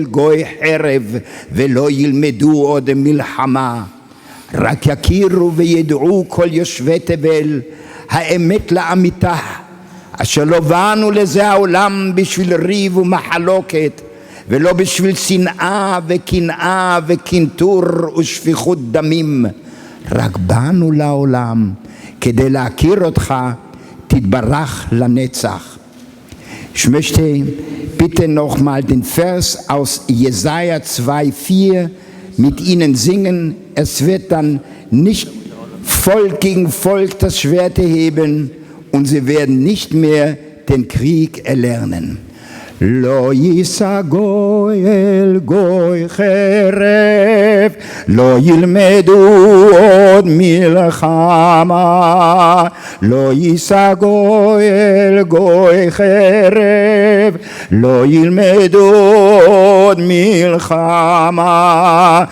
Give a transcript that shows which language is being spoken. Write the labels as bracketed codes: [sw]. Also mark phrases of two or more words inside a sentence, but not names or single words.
[he] גוי חרב ולא ילמדו עוד מלחמה רק יכירו וידעו כל יושבי תבל האמת לאמיתה אשר לא באנו לזה העולם בשביל ריב ומחלוקת ולא בשביל שנאה וקנאה וקנטור ושפיכות דמים, רק באנו לעולם כדי להכיר אותך, תתברך לנצח. [de] Ich möchte bitte nochmal den Vers aus Jesaja 2,4 mit Ihnen singen. Es wird dann nicht Volk gegen Volk das Schwert erheben und sie werden nicht mehr den Krieg erlernen. [he] לא ישא גוי אל גוי חרב לא ילמדו עוד מלחמה. לא ישא גוי אל גוי חרב לא ילמדו עוד מלחמה.